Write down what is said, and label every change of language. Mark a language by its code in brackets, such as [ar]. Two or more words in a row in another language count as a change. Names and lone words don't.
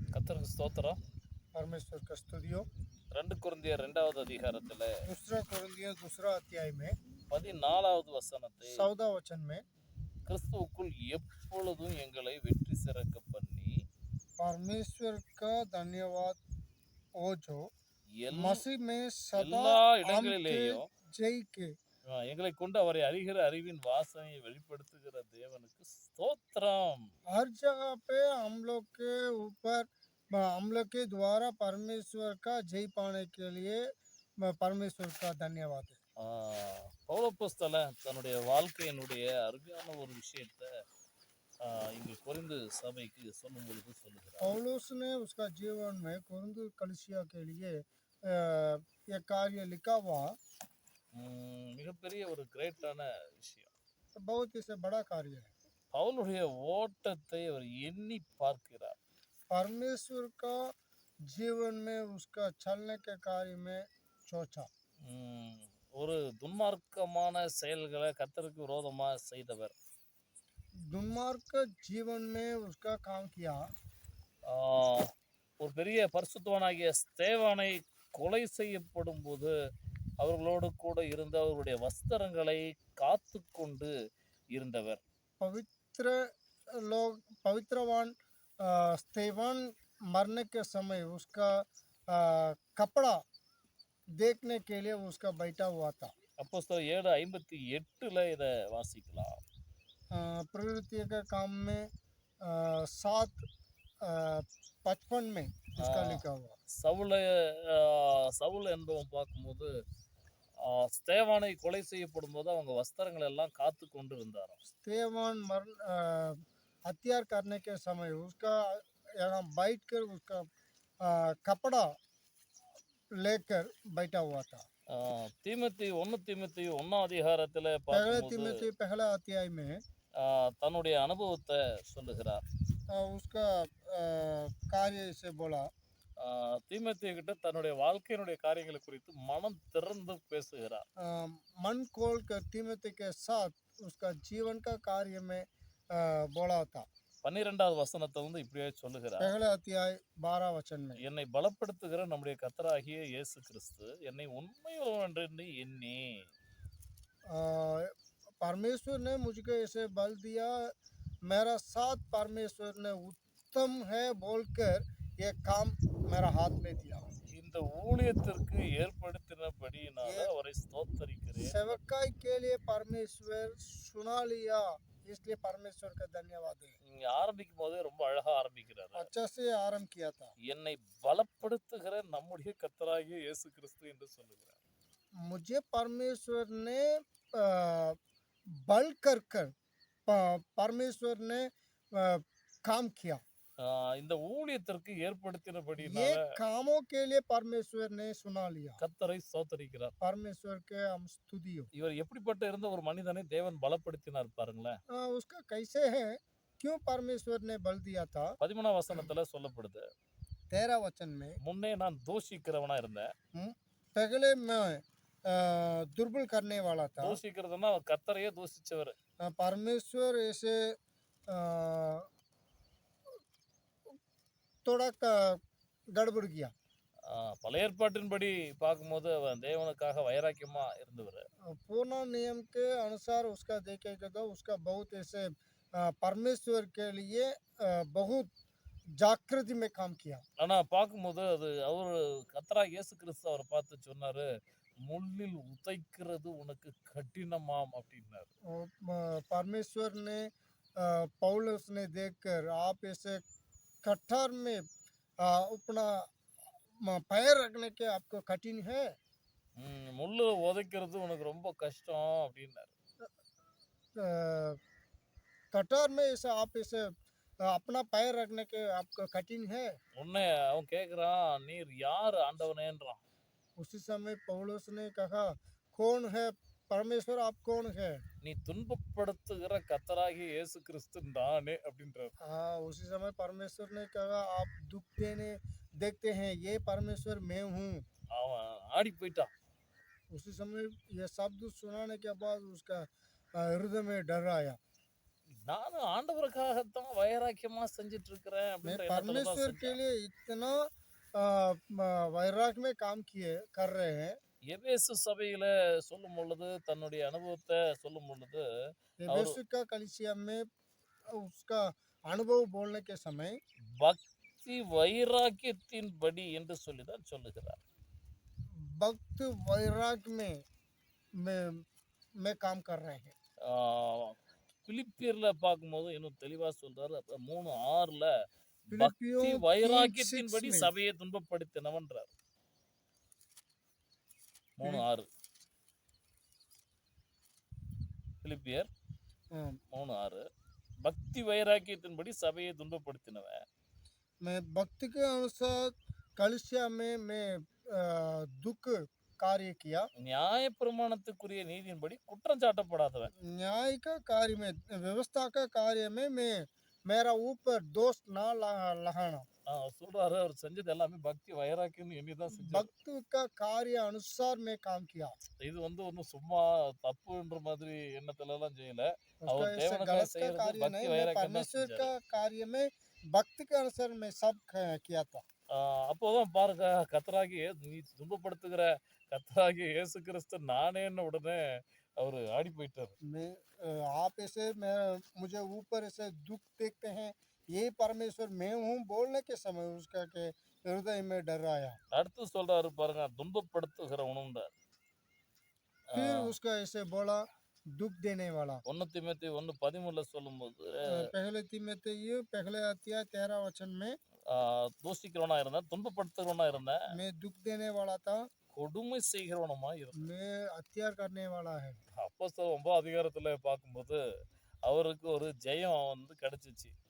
[ta] கர்த்தருக்கு ஸ்தோத்திரம். [hi] परमेश्वर का स्तुतियो [ta] 2 கொரிந்தியர் 2வது அதிகாரத்துல [hi] दूसरा कुरिन्थियों दूसरा अध्याय में [ta] 14வது வசனத்தை [hi] 14 वचन में [ta] கிறிஸ்துவுக்குள் எப்பொழுதும் எங்களை வெற்றி சிறக்க பண்ணி [hi] परमेश्वर का धन्यवाद हो जो [ta] எல்- [hi] मसीह में सदा [ta] எல்லா [hi] हमके [ta] இடங்களிலேயும் [hi] जय के [ta] எங்களை கொண்டு அவரை அறிகிற அறிவின் வாசனையை வெளிப்படுத்துகிற தேவனுக்கு ஸ்தோத்திரம். [hi] हर जगह पे हम लोग के ऊपर हम लोग के द्वारा परमेश्वर का जय पाने के लिए परमेश्वर का धन्यवाद है। [ta] பவுலப்போஸ்தலன் தன்னுடைய வாழ்க்கையினுடைய அருமையான ஒரு விஷயத்த இங்கு கொரிந்து சபைக்கு சொல்லும் பொழுது சொல்லுகிறார். [hi] पौलुस ने उसका जीवन में कोरिन्थ कलीसिया के लिए ये कार्य लिखा हुआ [ta] மிகப்பெரிய ஒரு கிரேட்டான விஷயம். [hi] बहुत ही से बड़ा कार्य है। [ta] பவுலுடைய ஓட்டத்தை அவர் எண்ணி பார்க்கிறார். [hi] परमेश्वर का जीवन में उसका चलने के कार्य में सोचा। [ta] ஒரு துன்மார்க்கமான செயல்களை கர்த்தருக்கு விரோதமா செய்தவர். [hi] दुर्मार्ग जीवन में उसका काम किया। [ta] ஒரு பெரிய பரிசுத்தவானாகிய ஸ்தேவானை கொலை செய்யப்படும் போது அவர்களோடு கூட இருந்த அவருடைய வஸ்திரங்களை காத்து கொண்டு இருந்தவர். [hi] पवित्र लोग पवित्रवान स्तेवान मरने के समय उसका कपड़ा देखने के लिए उसका बैठा हुआ था। [ta] அப்போஸ்தலர் 7:58 இதை வாசிக்கலாம். [hi] प्रवृत्ति के काम में 7:55 में उसका लिखा हुआ। [ta] சவுல் என்பவன் பார்க்கும்போது ஸ்தேவானை கொலை செய்யப்படும் போது அவங்க வஸ்திரங்கள் எல்லாம் காத்து கொண்டு இருந்தாராம். [hi] स्तेवान हत्यार करने के समय उसका यहाँ बैठ कर उसका कपड़ा लेकर बैठा हुआ था। [ta] தீமோத்தேயு 1 அதிகாரத்துல [hi] पहला अध्याय में [ta] தன்னுடைய அனுபவத்தை சொல்லுகிறார். [hi] उसका कार्य से बोला। [ta] தீமோத்தேயு கிட்ட தன்னுடைய வாழ்க்கையினுடைய காரியங்களை குறித்து மனம் திறந்து பேசுகிறார். [hi] मन खोल कर तीमोथी के साथ उसका जीवन का कार्य में बोला था। [ta] 12வது வசனத்தை இப்படியே சொல்லுகிறார். [hi] पहला अध्याय 12 वचन में [ta] என்னை பலப்படுத்துகிற நம்முடைய கர்த்தராகிய இயேசு கிறிஸ்து என்னை உண்மையுள்ளவன் என்று எண்ணி [hi] परमेश्वर ने मुझको ऐसे बल दिया, मेरा साथ परमेश्वर ने उत्तम है बोलकर ये काम मेरा हाथ में दिया। [ta] இந்த ஊழியத்திற்கு ஏற்படுத்தினபடியினால அவரை ஸ்தோத்திரிக்கிறேன். [hi] सेवकाई के लिए परमेश्वर सुना लिया, इसलिए परमेश्वर का धन्यवाद है। [ta] நீங்க ஆரம்பிக்கும் போதே ரொம்ப அழகா ஆரம்பிக்கிறாரு. [hi] अच्छा से आरंभ किया था। [ta] என்னை பலப்படுத்துகிற நம்முடைய கர்த்தராகிய இயேசு கிறிஸ்து என்று சொல்லுகிறார். [hi] मुझे परमेश्वर ने बल कर परमेश्वर ने काम किया। [ta] இந்த ஊழியத்திற்கு ஏற்படுத்தினபடியினால [hi] ये कामों के लिए परमेश्वर ने सुना लिया। [ta] கர்த்தரை ஸ்தோத்திரிக்கிறார். [hi] परमेश्वर के हम स्तुति हो। [ta] இவர் எப்படிப்பட்ட இருந்த ஒரு மனிதனை தேவன் பலப்படுத்தினார் பாருங்களேன். [hi] उसका कैसे है, क्यों परमेश्वर ने बल दिया था। [ta] 13 வசனத்துல சொல்லப்படுது. [hi] 13 वचन में [ta] முன்னே நான் தூஷிக்கிறவனா இருந்தேன். [hi] पहले मैं दुर्बल करने वाला था। [ta] தூஷிக்கிறதுனா கர்த்தரையே தூஷிச்சவர். [hi] परमेश्वर ऐसे थोड़ा गड़बड़ किया। [ta] பழைய ஏற்பாட்டின்படி பார்க்கும்போது அவன் தேவனுக்காக வைராக்கியமா இருந்தவர். [hi] पूर्ण नियम के अनुसार उसका देखेगा तो उसका बहुत ऐसे परमेश्वर के लिए बहुत जागृति में काम किया। [ta] ஆனா பார்க்கும்போது அது அவர் கர்த்தராகிய இயேசு கிறிஸ்து அவரை பார்த்து சொன்னாரு, முள்ளில் உதைக்கிறது உனக்கு கடினமாம் அப்படின்னாரு. [hi] परमेश्वर ने पौलुस ने देखकर आप ऐसे कठार में अपना पैर रखने के आपको कठिन है। [ta] முள்ளு உதைக்கிறது உனக்கு ரொம்ப கஷ்டம் அப்படின்னாரு. [hi] कटार में ऐसे आप ऐसे अपना पैर रखने के आपको कठिन है। [ta] உன்னை அவன் கேட்குறான், நீர் யார் ஆண்டவனேன்றான். [hi] उसी समय पौलुस ने कहा, कौन है परमेश्वर, आप कौन है। [ta] நீ துன்பப்படுத்துகிற கர்த்தராகிய இயேசு கிறிஸ்து நானே அப்படின்றார். [hi] उसी समय परमेश्वर ने कहा, आप दुख देने देखते हैं, ये परमेश्वर मैं हूँ। [ta] அவன் ஆடி போயிட்டான். [hi] उसी समय ये शब्द सुनाने के बाद उसका हृदय में डर आया। [ta] நானும் ஆண்டவருக்காகத்தான் வைராக்கியமா செஞ்சுட்டு இருக்கிறேன் [hi] मैं [ta] அப்படின்ற எண்ணத்துல தான் [hi] परमेश्वर के [ta] செஞ்சேன். [hi] लिए इतना वैराग्य में काम किए कर रहे हैं। [ta] எபேசு சபையில சொல்லும் பொழுது தன்னுடைய அனுபவத்தை சொல்லும் பொழுது அவர் [hi] एबेसु का कलीसिया में उसका अनुभव बोलने के समय [ta] பக்தி வைராக்கியத்தின்படி என்று சொல்லிதான் சொல்லுகிறார். [hi] भक्त वैराग्य में काम कर रहे हैं। [ta] ஆஹ் பிலிப்பியர்ல பார்க்கும்போது இன்னும் தெளிவா சொல்றாரு. அப்ப 3:6ல [hi] फिलिपियों [ta] பக்தி 3:6 வைராக்கியத்தின்படி [hi] में [ta] சபையை துன்பப்படுத்தினவன்றார். 3:6 பிலிப்பியர் [hi] हाँ, [ta] 3:6 பக்தி வைராக்கியத்தின்படி சபையை துன்பப்படுத்தினவன் [hi] मैं भक्ति के अनुसार कलिसिया में मैं दुख कार्य किया। [ta] நியாயப்பிரமாணத்துக்குரிய நீதியின்படி குற்றம் சாட்டப்படாதவன். [hi] न्याय का कार्य में व्यवस्था का कार्य में मैं मेरा ऊपर दोष ना लगाना। [ta] சொல்றாரு அவர் செஞ்சது எல்லாமே பக்தி வைராக்கியம்னு எண்ணி தான் செஞ்சார். [hi] भक्त का कार्य अनुसार मैं काम किया। [ta] இது ஒன்றும் சும்மா தப்புன்ற மாதிரி எண்ணத்துல எல்லாம் செய்யல. [hi] उसका [ta] அவர் [hi] ऐसे [ta] தேவனுக்காக [hi] गलत का [ta] செய்யறது [hi] कार्य [ta] பக்தி [hi] नहीं, मैं [ta] வைராக்கியம் தான் [hi] परमेश्वर [ta] செஞ்சாரு. [hi] का कार्य में भक्ति के अनुसार मैं सब किया था। [ta] அப்போதான் பாருங்க, கர்த்தராகிய நீ துன்பப்படுத்துகிற கர்த்தராகிய இயேசு கிறிஸ்து நானேன்னு உடனே அவரு ஆடி போயிட்டாரு. [hi] मैं आप ऐसे मैं मुझे ऊपर ऐसे दुख देखते हैं, ये परमेश्वर मैं हूँ बोलने के समय उसका के हृदय में डर आया। [ta] அடுத்து சொல்றாரு பாருங்க, துன்பப்படுத்துகிறவனுன்றார். [hi] फिर उसका ऐसे बोला दुख देने वाला। [ta] 1 தீமோத்தேயு 1:13 சொல்லும்போது [hi] पहले तीमुथियुस पहले अध्याय 13 वचन में [ta] தூஷிக்கிறவனா இருந்தேன், துன்பப்படுத்துகிறவனா இருந்தேன், [hi] मैं दुख देने वाला था, [ta] கொடுமை செய்கிறவனுமா இருந்தேன். [hi] मैं हत्यार करने वाला है। [ta] அப்போஸ்தலர் 9 அதிகாரத்துல பார்க்கும்போது அவருக்கு ஒரு ஜெயம் வந்து கிடைச்சிச்சு.